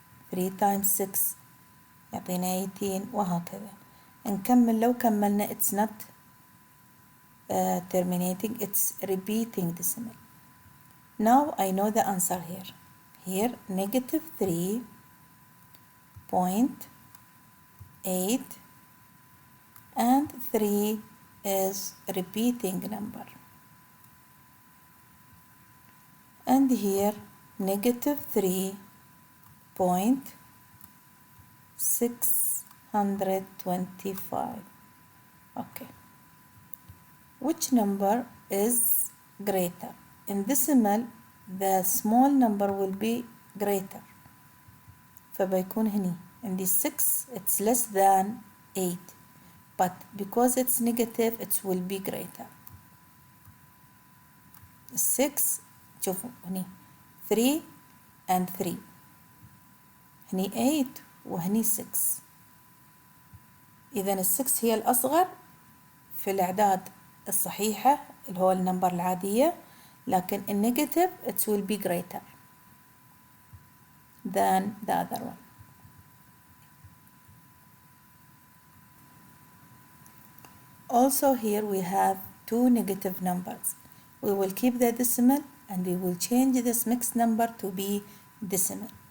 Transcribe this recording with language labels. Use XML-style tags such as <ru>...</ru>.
<ar>3 times 6 يعطينا 18 وهكذا. نكمل. لو كملنا</ar> <en>it's not terminating, it's repeating decimal. Now I know the answer here. Here negative 3.8 and 3 is repeating number. And here negative 3.625. Okay. Which number is greater? In decimal the small number will be greater.</en> <ar>فبيكون هني عندي</ar> <en>6 it's less than 8, but because it's negative it will be greater.</en> <ar>6 شوفوا هني 3</ar> <en>and</en> <ar>3 هني 8 وهني 6. إذا 6 هي الأصغر في الأعداد الصحيحة اللي هو النمبر العادية، لكن النيجاتيف</ar> <en>it will be greater than the other one. Also here we have two negative numbers. We will keep the decimal and we will change this mixed number to be decimal.</en>